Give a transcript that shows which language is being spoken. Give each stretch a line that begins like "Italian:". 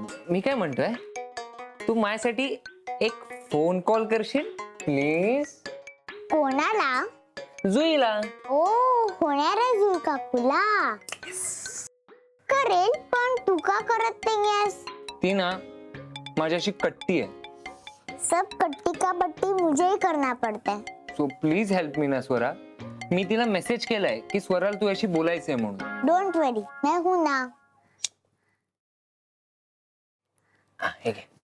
Marathi: मी काय म्हणतोय, तू माझ्यासाठी एक फोन कॉल करशील प्लीज? कोणाला? जुईला. ओ होणारा जुई काकूला करेल, पण तू का करत नाहीयेस? ती ना माझ्याशी कट्टी आहे.
Hindi: सब कट्टी का बट्टी मुझे ही करना पड़ता है.
English: so please help me
Marathi: ना स्वरा. मी तिला मेसेज केलाय की स्वराला तुझ्याशी बोलायचंय म्हणून.
English: don't worry,
Hindi: मैं हूं ना.
Marathi: हे घे.